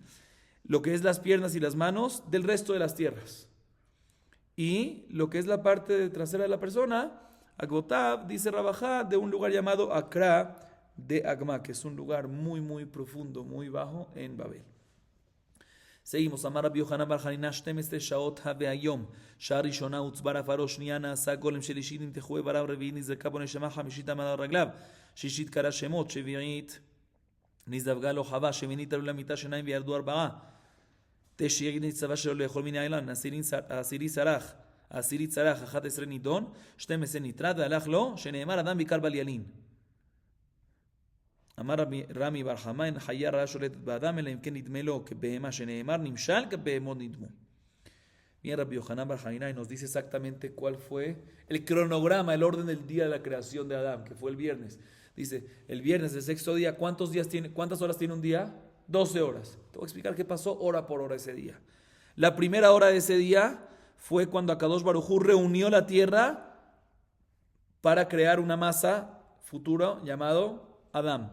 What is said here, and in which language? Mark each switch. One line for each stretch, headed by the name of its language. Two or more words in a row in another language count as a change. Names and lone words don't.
Spanish: Lo que es las piernas y las manos del resto de las tierras. Y lo que es la parte trasera de la persona, Agbotab, dice Rabajá, de un lugar llamado Akra de Agma, que es un lugar muy, muy profundo, muy bajo en Babel. Seguimos.
Hebrew: אמר רבי יוחנן בר חנינא 12 שעות היום. שעה ראשונה הוצבר עפרה שניה נעשה גולם שלישית נמתחו איבריו רביעית נזרקה בו נשמה חמישית עמד על רגליו שישית קרא שמות שביעית נזדווגה לו חווה שמינית עלו למיטה שניים וירדו 4 תשיעית ניצבה שלו לאכול מן האילן העשירי צרח 11 נידון 12 נטרד והלך לו שנאמר אדם בעיקר בל ילין אמר רמי בר חמא אין חיה רעה שולטת באדם אלא אם כן נדמה לו כבהמה שנאמר נמשל כבהמות נדמו.
Spanish: Bien, Rabbi Yohanan bar Hanina nos dice exactamente cuál fue el cronograma, el orden del día de la creación de Adán, que fue el viernes. Dice, el viernes, el sexto día, ¿cuántas horas tiene un día? 12 horas. Te voy a explicar qué pasó hora por hora ese día. La primera hora de ese día fue cuando Akadosh Baruj Hu reunió la tierra para crear una masa futura llamado Adán.